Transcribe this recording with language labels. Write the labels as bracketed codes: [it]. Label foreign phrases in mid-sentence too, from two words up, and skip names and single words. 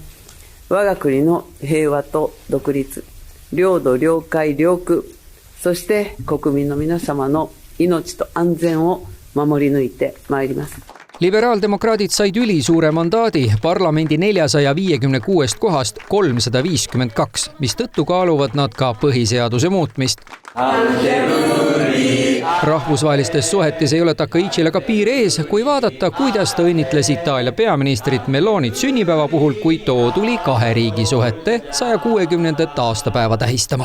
[ja] 我が国の平和と独立、領土、領海、領空、そして国民の皆様の命と安全を守り抜いてまいります。 [et] Liberaaldemokraadid said ülisuure mandaadi parlamendi 456 kohast 352, mis tõttu kaaluvad nad ka põhiseaduse muutmist. Rahvusvahelistes suhetes ei ole Takaichile ka piir ees, kui vaadata, kuidas ta õnnitles Itaalia peaministrit Melonit sünnipäeva puhul, kui too tuli 2 riigi suhete 160.